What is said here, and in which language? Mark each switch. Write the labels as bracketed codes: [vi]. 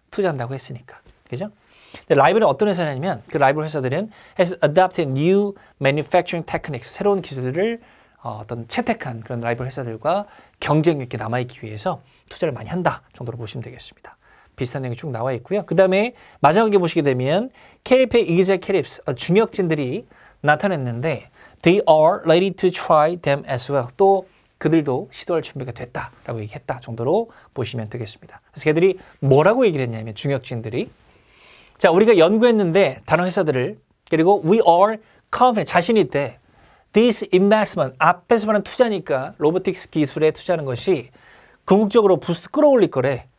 [ko] 투자한다고 했으니까. 그죠? 근데 라이벌은 어떤 회사냐면 그 라이벌 회사들은 [en] has adopted new manufacturing techniques. [ko] 새로운 기술을 어떤 채택한 그런 라이벌 회사들과 경쟁력 있게 남아있기 위해서 투자를 많이 한다 정도로 보시면 되겠습니다. 비슷한 내용이 쭉 나와 있고요. 그 다음에 마지막에 보시게 되면 KLP의 executives, 중역진들이 나타났는데 [en] they are ready to try them as well. [ko] 또 그들도 시도할 준비가 됐다라고 얘기했다 정도로 보시면 되겠습니다. 그래서 걔들이 뭐라고 얘기를 했냐면 중역진들이 자, 우리가 연구했는데 다른 회사들을 그리고 [en] we are confident, [ko] 자신 있대. This investment, 앞에서 말하는 투자니까 로보틱스 기술에 투자하는 것이 궁극적으로 부스트 끌어올릴 거래.